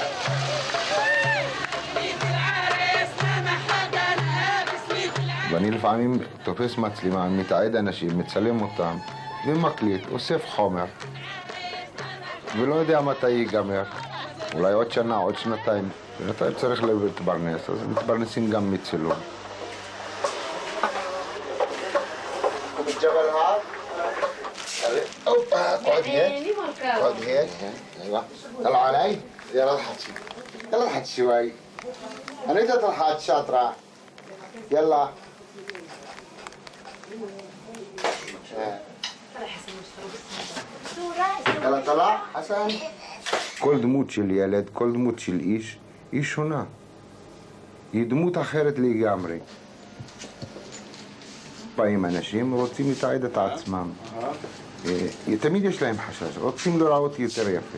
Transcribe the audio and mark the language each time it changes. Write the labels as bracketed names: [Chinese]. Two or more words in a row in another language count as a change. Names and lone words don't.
[Hebrew] ואני לפעמים תופס מצלמה, מתעד אנשים, מצלם אותם, ומקליט, אוסף חומר, ולא יודע מתי ייגמר. אולי עוד שנה, עוד שנתיים. בינתיים צריך להתפרנס, אז מתפרנסים גם מצילום. [Arabic] اقعد هيك اقعد هيك ايوه طلع علي يلا اضحك يلا اضحك شوي انا بدي اضحك شاطره يلا يلا طلع حسن [Hebrew] כל דמות של ילד, כל דמות של איש, היא שונה. היא דמות אחרת לגמרי. פעמים אנשים רוצים לתעד את עצמם. תמיד יש להם חשש, רוצים לראות יותר יפה.